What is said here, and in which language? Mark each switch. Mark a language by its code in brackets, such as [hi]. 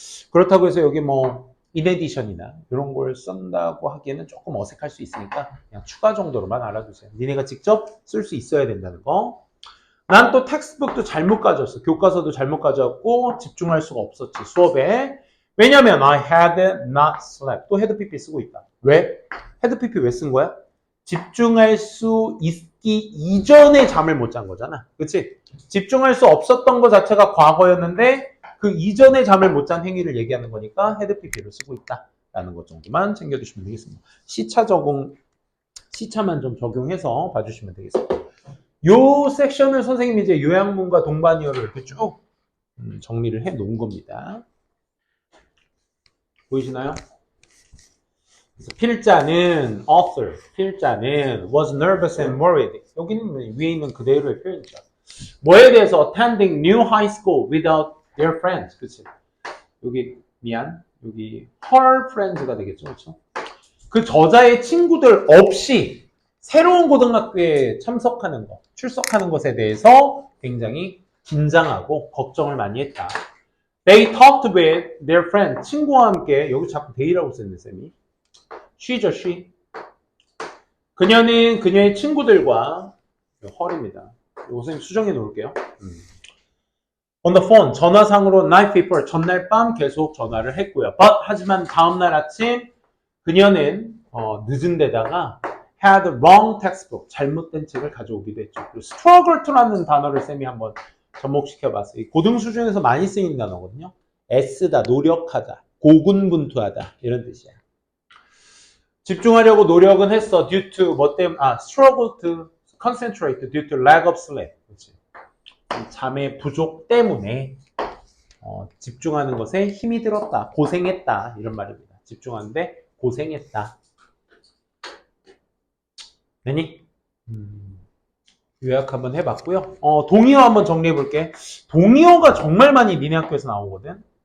[ko] 그렇다고 해서 여기 뭐 인에디션이나 이런 걸 쓴다고 하기에는 조금 어색할 수 있으니까 그냥 추가 정도로만 알아두세요. 니네가 직접 쓸 수 있어야 된다는 거. 난 또 텍스트북도 잘못 가져왔어. 교과서도 잘못 가져왔고 집중할 수가 없었지 수업에. [en] 왜냐면 I had not slept. [ko] 또 had pp 쓰고 있다. 왜? had pp 왜 쓴 거야? 집중할 수 있기 이전에 잠을 못 잔 거잖아. 그치? 집중할 수 없었던 것 자체가 과거였는데 그 이전에 잠을 못 잔 행위를 얘기하는 거니까 had pp를 쓰고 있다라는 것 정도만 챙겨주시면 되겠습니다. 시차만 좀 적용해서 봐주시면 되겠습니다. 요 섹션을 선생님이 이제 요양문과 동반이어를 이렇게 쭉 정리를 해 놓은 겁니다. 보이시나요? 그래서 필자는 [en] author, [ko] 필자는 [en] was nervous and worried. [ko] 여기는 위에 있는 그대로의 표현이죠. 뭐에 대해서 [en] attending new high school without their friends. [ko] 그치? 여기 여기 [en] her friends [ko] 가 되겠죠, 그렇죠? 그 저자의 친구들 없이 새로운 고등학교에 참석하는 것, 출석하는 것에 대해서 굉장히 긴장하고 걱정을 많이 했다. [en] They talked with their friend. [ko] 친구와 함께, 여기 자꾸 they라고 쓰는 쌤이. she죠, she. 그녀는 그녀의 친구들과, her입니다. 이거 선생님 수정해 놓을게요. [en] On the phone, [ko] 전화상으로 [en] night before, [ko] 전날 밤 계속 전화를 했고요. 하지만 다음날 아침 그녀는 늦은 데다가 [en] had wrong textbook, [ko] 잘못된 책을 가져오기도 했죠. 그리고 [en] struggle to [ko] 라는 단어를 쌤이 한번 접목시켜봤어요. 고등 수준에서 많이 쓰이는 단어거든요. 애쓰다, 노력하다, 고군분투하다 이런 뜻이야. 집중하려고 노력은 했어. [en] due to [ko] 뭐 때문에 [en] struggle to concentrate due to lack of sleep. [ko] 그렇지. 잠의 부족 때문에 집중하는 것에 힘이 들었다, 고생했다 이런 말입니다. 집중하는데 고생했다. 되니? 요약 한번 해봤고요. 동의어 한번 정리해볼게. 동의어가 정말 많이 니네 학교에서 나오거든.